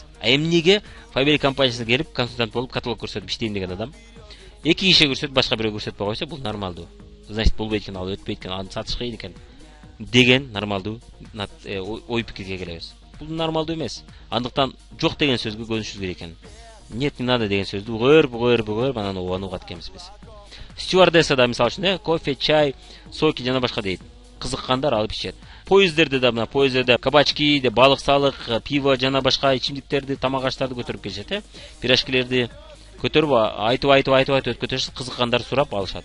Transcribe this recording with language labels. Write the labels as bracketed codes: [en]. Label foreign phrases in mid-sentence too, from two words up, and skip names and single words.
[ky] Эмнеге Фабери компаниясына келип консультант болуп каталог көрсөтүп иштейм деген адам 2 киши көрсөтүп, башка бирөө көрсөтпөй койсо, бул нормалдуу. Значит, болбойт экен, ал өтпөйт экен, аны сатыш кыйын экен деген нормалдуу ой пикирге келебиз. Бул нормалдуу эмес. Андыктан жок деген сөзгө көнүшүбүз керек экен. [ru] Нет, не надо [ky] деген сөздү угөр, анан оonu угат экенбиз биз. Стюардесса да мисалы үчүн, кофе, чай, соки жана башка дейт. Кызыккандар алып ичет. Поездерде да, мына поездерде кабачки, балык, пиво жана башка ичимдиктерди, тамак аштарды көтөрүп келишет, пирожкилерди көтөрүп айтып өткөтөшүп, кызыккандар сурап алышат.